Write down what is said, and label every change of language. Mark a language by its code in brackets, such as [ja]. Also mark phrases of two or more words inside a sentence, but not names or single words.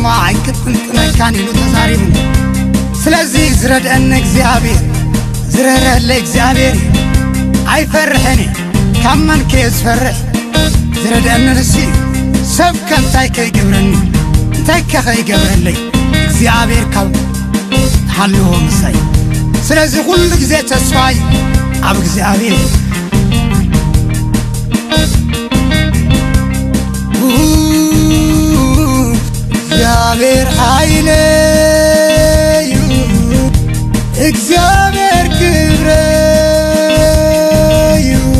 [ti] ኣይክጥንጥነካን ኢሉ ተዛሪቡ ስለዚህ ዝረድአኒ እግዚአብሔር ዝረረለ እግዚአብሔር ኣይፈርሕኒ ካመንከ ዝፈርሕ ዝረድአኒ ንሱ ሰብ ከንታይ ከይገብረኒ እንታይ ከይገብረለይ እግዚአብሔር ካብ ሃልዎ ምሳይ [am] ስለዚህ ሁሉ ጊዜ [ti] ተስፋይ ኣብ እግዚአብሔር እግዚአብሔር ኃይለዩ እግዚአብሔር ክብረዩ